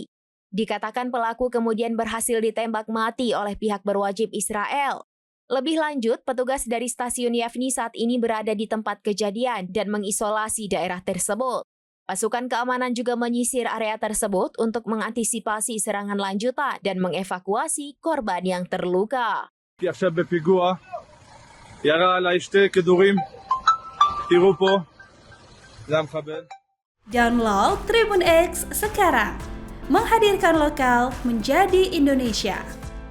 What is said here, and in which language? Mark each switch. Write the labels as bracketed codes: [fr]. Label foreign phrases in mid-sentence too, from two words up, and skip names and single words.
[id] Dikatakan pelaku kemudian berhasil ditembak mati oleh pihak berwajib Israel. Lebih lanjut, petugas dari stasiun Yafni saat ini berada di tempat kejadian dan mengisolasi daerah tersebut. Pasukan keamanan juga menyisir area tersebut untuk mengantisipasi serangan lanjutan dan mengevakuasi korban yang terluka. [he] עכשיו בפיגוע, ירה עליי שתי כדורים. תראו פה, זה המחבל. [id] Download Tribun X sekarang, menghadirkan lokal menjadi Indonesia.